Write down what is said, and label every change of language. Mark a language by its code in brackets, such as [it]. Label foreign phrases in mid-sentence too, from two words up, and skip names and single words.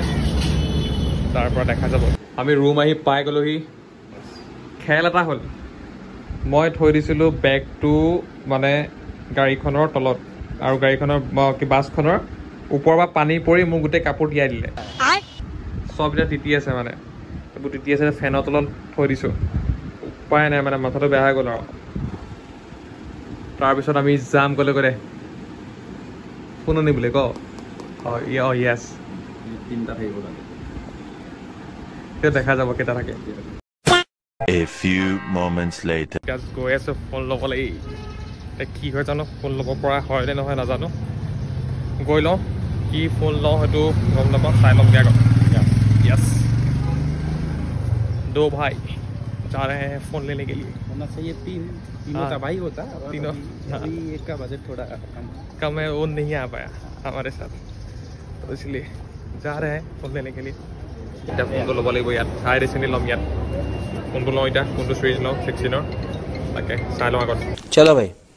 [as] তাৰপৰা দেখা যাব আমি ৰুম আহি পাই গ'লোহি খেল এটা হ'ল মই থৈ দিছিলোঁ বেগটো মানে গাড়ীখনৰ তলত আৰু গাড়ীখনৰ বাছখনৰ ওপৰৰ পৰা পানী পৰি মোক গোটেই কাপোৰ তিয়াই দিলে চব এতিয়া তিতি আছে মানে এইবোৰ তিতি আছে ফেনৰ তলত থৈ দিছোঁ উপায় নাই মানে মাথাটো বেয়া হৈ গ'ল আৰু তাৰপিছত আমি যাম গ'লে ফোন আনিবলৈ ক য়েছ তিনিটা থাকিব লাগে এতিয়া দেখা যাব কেইটা থাকে [en] A few moments later. [as] গৈ আছোঁ ফোন ল'বলৈ এতিয়া কি হয় জানো ফোন ল'ব পৰা হয় নে নহয় নাজানো গৈ লওঁ কি ফোন লওঁ সেইটো গম নাপাওঁ চাই ল'মগৈ আগত [hi] यस दो भाई जा रहे हैं फ़ोन लेने के लिए होना चाहिए तीनों का भाई होता तीनों अभी एक का बजट थोड़ा कम है वो नहीं आ पाया हमारे साथ तो इसलिए जा रहे हैं फ़ोन लेने के लिए [as] এতিয়া ফোনটো ল'ব লাগিব ইয়াত চাই চিনি ল'ম ইয়াত কোনটো লওঁ এতিয়া কোনটো চিৰিজ লওঁ 16ৰ তাকে চাই লওঁ আগত [hi] चलो भाई